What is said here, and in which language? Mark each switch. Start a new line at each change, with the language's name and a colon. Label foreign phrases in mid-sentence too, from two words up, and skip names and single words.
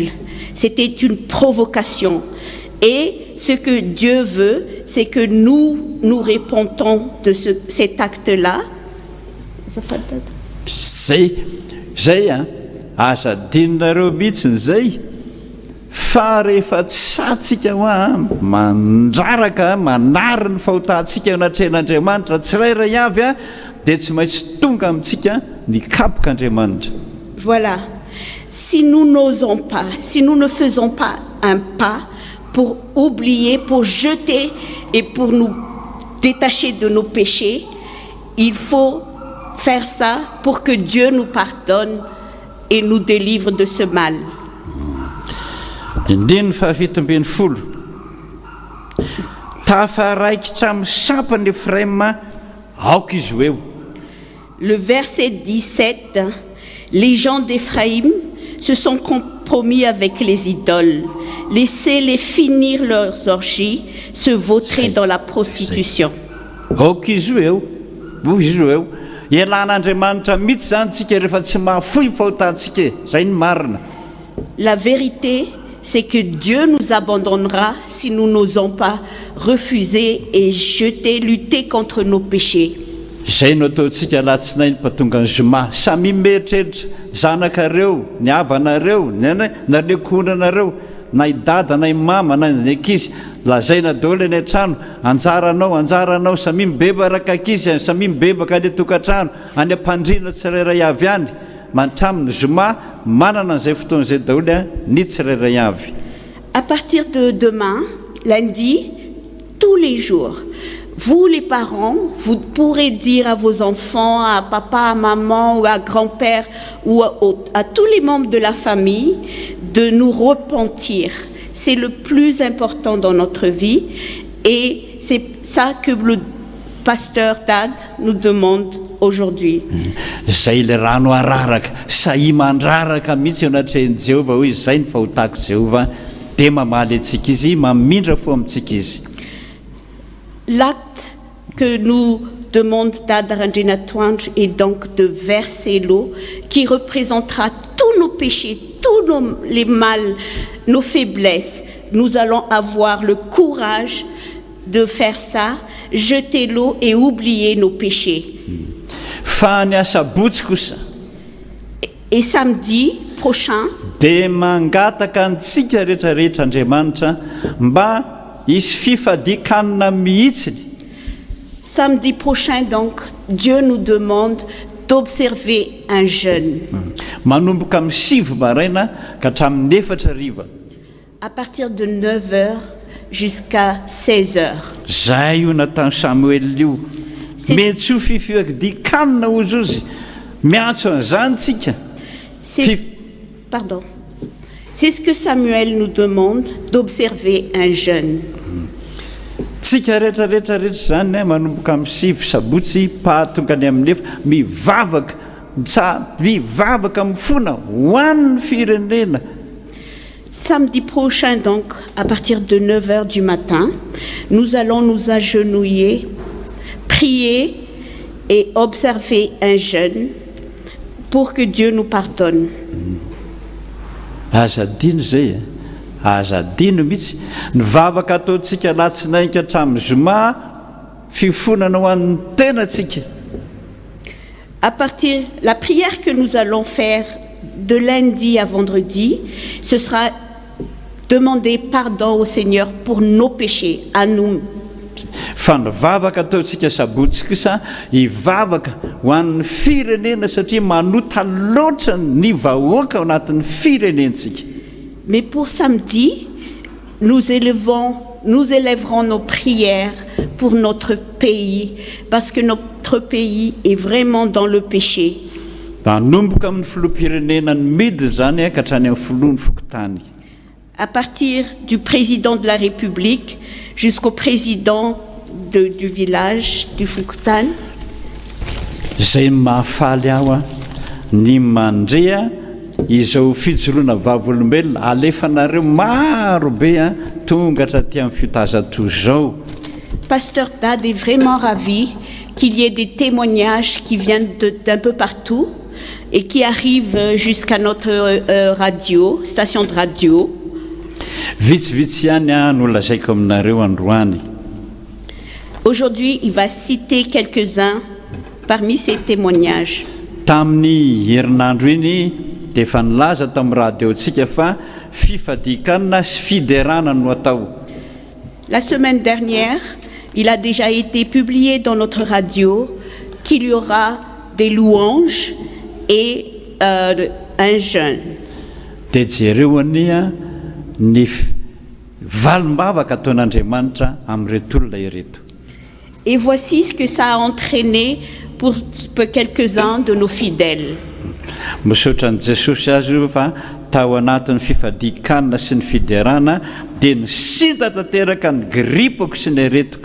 French: C'était une provocation. Et ce que Dieu veut, c'est que nous répondons de cet acte-là.
Malagasy: Zay aza dininareo mihitsiny zay fa rehefa tsy satsika hoa mandraraka manary ny fahotantsika anatrehan'Andriamanitra tsirairay avy dia tsy maintsy tonga amintsika ny kapok'Andriamanitra.
French: Voilà. Si nous n'osons pas, si nous ne faisons pas un pas pour oublier, pour jeter et pour nous détacher de nos péchés, il faut faire ça pour que Dieu nous pardonne et nous délivre de ce mal.
Malagasy: Indiny fahafitombin'ny folo. Tafaraikitra amin'ny sampany Efraima aoka izy ho eo.
French: Le verset 17, les gens d'Éphraïm se sont compromis avec les idoles. Laissez-les finir leurs orgies, se vautrer dans la prostitution.
Malagasy: Aoka izy ho eo. Izy ho eo. Ialan'Andriamanitra mihitsy zany tsika rehefa tsy mahafoy fahotantsika. Zay ny marina.
French: La vérité, c'est que Dieu nous abandonnera si nous n'osons pas refuser et jeter, lutter contre nos péchés.
Malagasy: Zay no ataontsika alatsinainy mpatonga ny zoma samy mieritreritra zanakareo ny avanareo na lekonanareo na idada na imama na ny ankizy lazaina daholo eny an-trano anjaranao samy mibebaka ankizy samy mibebaka any tokantrano any ampandrina tsirairay avy any mantramin'ny zoma manana an'izay fotoan'izay daholo ny tsirairay avy.
French: À partir de demain, lundi, tous les jours, vous les parents, vous pourrez dire à vos enfants, à papa, à maman ou à grand-père ou à tous les membres de la famille de nous repentir. C'est le plus important dans notre vie et c'est ça que le pasteur Dad nous demande aujourd'hui.
Malagasy: Zay le rano araraka sahi mandraraka mihitsy eo anatrehany Jehova hoe izay ny fahotako Jehova dia mamaly antsika izy mamindra fo amintsika izy.
French: L'acte que nous demande Dad Ranjinatwanj est donc de verser l'eau qui représentera tous nos péchés, tous les mal, nos faiblesses. Nous allons avoir le courage de faire ça, jeter l'eau et oublier nos péchés. Et samedi prochain,
Malagasy: dia mangataka antsika rehetrarehetra Andriamanitra mba hisy fifadikanina mihitsiny.
French: Samedi prochain donc, Dieu nous demande d'observer un jeûne.
Malagasy: Manomboka amin'ny 7 maraina ka hatramin'ny 4 hariva.
French: À partir de 9h jusqu'à 16h.
Malagasy: Zay io nataony Samuel io. Mety ho fifadikanina ozy izy. Miantso an'izany tsika.
French: Pardon. C'est ce que Samuel nous demande, d'observer un jeûne.
Malagasy: Tsika rehetrarehetra zany manomboka amin'ny 7 sabotsy pahatonga ny amin'ny 9 mivavaka mifona ho an'ny firenena.
French: Samedi prochain donc, à partir de 9h du matin, nous allons nous agenouiller, prier et observer un jeûne pour que Dieu nous pardonne.
Malagasy: Azadino zay, azadino mihitsy nivavaka ataontsika latsinaika hatramin'ny zoma fifonana ho an'ny tenatsika.
French: À partir la prière que nous allons faire de lundi à vendredi, ce sera demander pardon au Seigneur pour nos péchés, à nous.
Malagasy: Fa nivavaka ataontsika sabotsy kosa hivavaka ho an'ny firenena satria manota loatra ny vahoaka ao anatin'ny firenentsika.
French: Mais pour samedi, nous élèverons nos prières pour notre pays, parce que notre pays est vraiment dans le péché.
Malagasy: Nanomboka amin'ny filoham-pirenena ny midina zany ka hatrany amin'ny filohan'ny fokotany.
French: À partir du président de la République jusqu'au président du village du Fuktan.
Malagasy: Zay mahafaly aho ny mandrea izao fijoroana vavolombelona alefanareo maro be tonga hatraty amin'ny fitazatoy zao.
French: Pasteur Dad est vraiment ravi qu'il y ait des témoignages qui viennent d'un peu partout et qui arrivent jusqu'à notre radio, station de radio.
Malagasy: Vitsivitsy ihany no lazaiko aminareo androany.
French: Aujourd'hui, il va citer quelques-uns parmi ces témoignages.
Malagasy: Tamin'ny herinandro iny dia efa nilaza tao amin'ny radiontsika fa fifadikanana sy fiderana no atao.
French: La semaine dernière, il a déjà été publié dans notre radio qu'il y aura des louanges et un jeûne.
Malagasy: Dia jereo ania ny valimbavaka ataon'Andriamanitra amin'ireto olona ireto.
French: Et voici ce que ça a entraîné pour quelques-uns de nos fidèles.
Malagasy: Misaotra an'i Jesosy azy io fa tao anatin'ny fifadikanana sy ny fiderana dia nisinta tanteraka ny gripako sy ny aretiko.